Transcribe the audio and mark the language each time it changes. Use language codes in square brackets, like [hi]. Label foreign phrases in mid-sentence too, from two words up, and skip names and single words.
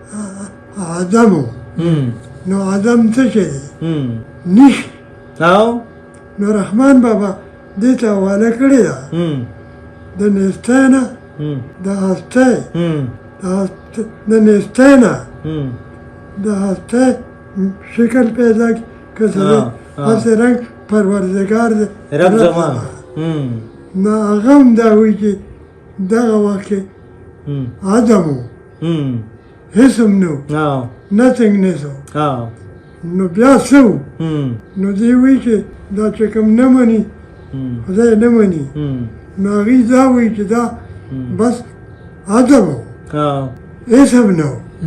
[ps] عدم و نو عدم څه شی دی نشت نو رحمان بابا دې ته حواله کړې ده د نیستی نه د هستی د نیستی نه د هستی شکل پیدا که سره هسې رنګ پروردګار دی رب زمان نو هغه هم دا وایي چې دغه وخت کې عدم و هېڅ هم نه و نتhingness و نو بیا څه و نو دوی وایي چې دا چې کوم نه مني خدای نه مني نو هغوی دا وایي چې دا بس عدم و هېڅ هم نه و